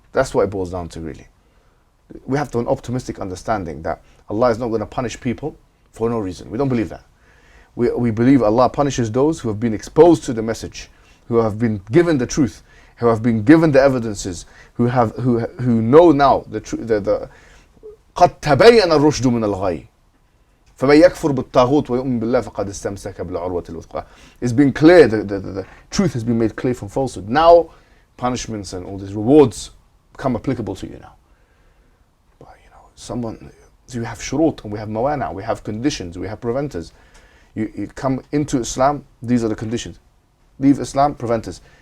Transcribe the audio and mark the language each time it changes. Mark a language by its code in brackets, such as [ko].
[en] That's what it boils down to, really. We have to have an optimistic understanding that Allah is not going to punish people for no reason. We don't believe that. We believe Allah punishes those who have been exposed to the message, who have been given the truth, who have been given the evidences, who know now the truth. [ar] قد تبين الرشد من الغي فمن يكفر بالطاغوت ويؤمن بالله فقد استمسك بالعروة الوثقى. [en] It's been clear, the truth has been made clear from falsehood. Now punishments and all these rewards become applicable to you now. But so we have shurut, and we have mawana, we have conditions, we have preventers. You come into Islam, these are the conditions. Leave Islam, preventers.